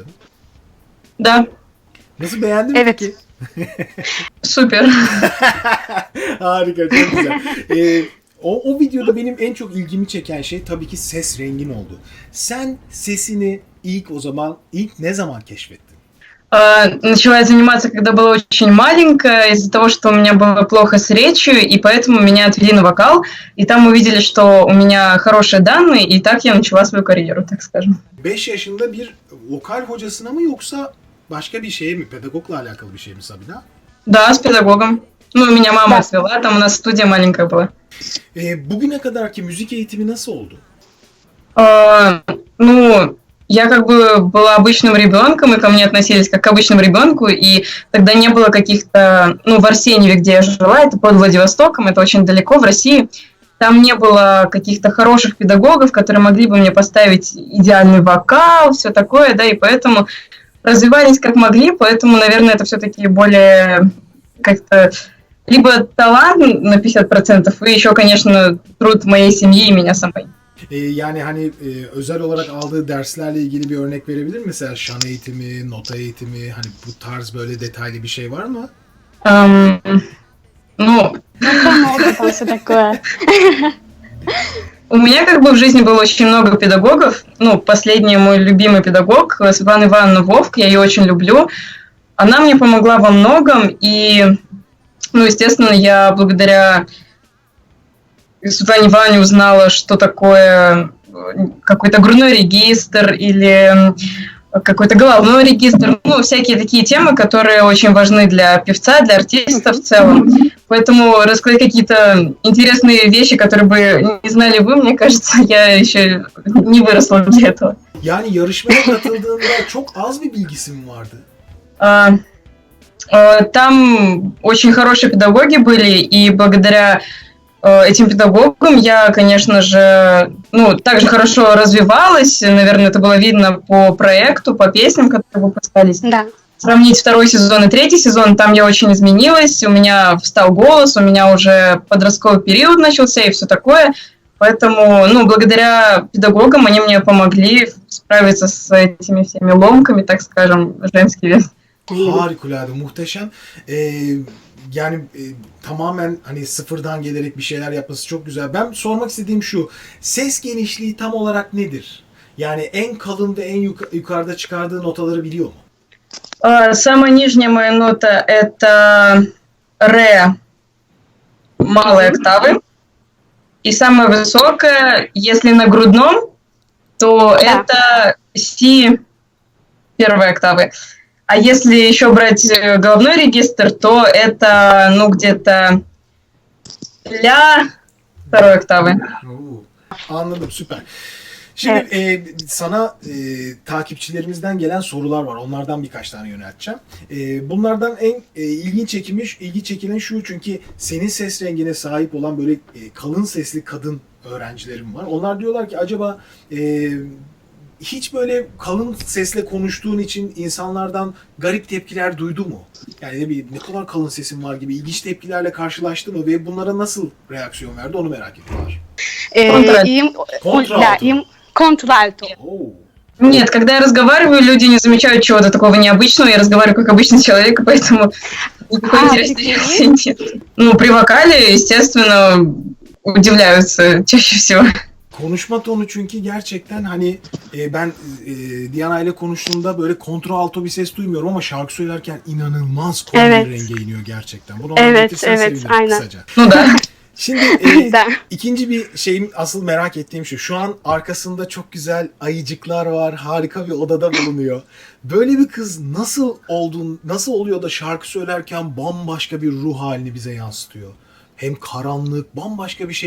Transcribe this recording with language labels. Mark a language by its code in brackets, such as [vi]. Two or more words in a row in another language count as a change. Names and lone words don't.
[ru] Да. [tr] Nasıl, beğendin mi Evet. ki? [ru] Супер. [tr] Harika, çok güzel. O videoda benim en çok ilgimi çeken şey tabii ki ses rengin oldu. Sen sesini ilk ne zaman keşfettin? [ru] Начала я заниматься, когда была очень маленькая, из-за того, что у меня было плохо с речью, и поэтому меня отвели на вокал, и там увидели, что у меня хорошие данные, и так я начала свою карьеру, так скажем. [tr] 5 yaşında bir vokal hocasına mı yoksa başka bir şeye mi? Pedagogla alakalı bir şey mi Sabina? [ru] Да, с педагогом. Ну, меня мама отвела, там у нас студия маленькая была. [tr] Bugüne kadarki müzik eğitimi nasıl oldu? [ru] Ну, я как бы была обычным ребенком, и ко мне относились как к обычному ребенку, и тогда не было каких-то, в Арсеньеве, где я жила, это под Владивостоком, это очень далеко, в России, там не было каких-то хороших педагогов, которые могли бы мне поставить идеальный вокал, все такое, да, и поэтому развивались как могли, поэтому, наверное, это все-таки более как-то либо талант на 50%, и еще, конечно, труд моей семьи и меня самой. [tr] Yani hani özel olarak aldığı derslerle ilgili bir örnek verebilir mi? Mesela şan eğitimi, nota eğitimi, hani bu tarz böyle detaylı bir şey var mı? [ru] Ну, Много там все такое. у меня как бы в жизни было очень много педагогов. Ну, последний мой любимый педагог, Светлана Ивановна Вовк, я ее очень люблю. Она мне помогла во многом, и, естественно, я благодаря Светлане Ивановне узнала, что такое какой-то грудной регистр или какой-то головной регистр, всякие такие темы, которые очень важны для певца, для артиста в целом. Поэтому рассказать какие-то интересные вещи, которые бы не знали вы, мне кажется, я еще не выросла для этого. [tr] Yani yarışmaya katıldığında çok az bir bilgisi mi vardı? [ru] Там очень хорошие педагоги были, и благодаря этим педагогам я, конечно же, также хорошо развивалась. Наверное, это было видно по проекту, по песням, которые выпускались. Да. Сравнить второй сезон и третий сезон, там я очень изменилась, у меня встал голос, у меня уже подростковый период начался и все такое. Поэтому, благодаря педагогам они мне помогли справиться с этими всеми ломками, так скажем, женскими. [tr] Harikulade, muhteşem. Yani tamamen hani sıfırdan gelerek bir şeyler yapması çok güzel. Ben sormak istediğim şu, ses genişliği tam olarak nedir? Yani en kalın ve en yukarıda çıkardığı notaları biliyor mu? [ru] Самая нижняя моя нота – это ре малой октавы. И самая высокая, если на грудном, то это си первой октавы. А если еще брать головной регистр, то это, где-то ля второй октавы. [tr] Anladım, süper. Şimdi sana takipçilerimizden gelen sorular var. Onlardan birkaç tane yönelteceğim. Bunlardan en ilgi çekilen şu, çünkü senin ses rengine sahip olan böyle kalın sesli kadın öğrencilerim var. Onlar diyorlar ki acaba hiç böyle kalın sesle konuştuğun için insanlardan garip tepkiler duydu mu? Yani ne kadar kalın sesin var gibi ilginç tepkilerle karşılaştı mı ve bunlara nasıl reaksiyon verdi, onu merak ediyorlar. [ru] Им контральто. Нет, когда я разговариваю, люди не замечают чего-то такого необычного, я разговариваю как обычный человек, поэтому никакой интересной реакции нет. При вокале, естественно, удивляются чаще всего. [tr] konuşma tonu çünkü gerçekten hani ben Diana ile konuştuğumda böyle kontralto bir ses duymuyorum ama şarkı söylerken inanılmaz koyu Evet. bir renge iniyor gerçekten. Bunu Evet, anlatırsan evet, sevinirim aynen. kısaca. [ru] Ну да. [tr] Şimdi [ru] Da. [tr] ikinci bir şeyim asıl merak ettiğim şu. Şu an arkasında çok güzel ayıcıklar var. Harika bir odada bulunuyor. Böyle bir kız nasıl oluyor da şarkı söylerken bambaşka bir ruh halini bize yansıtıyor? Hem karanlık, bambaşka bir şey.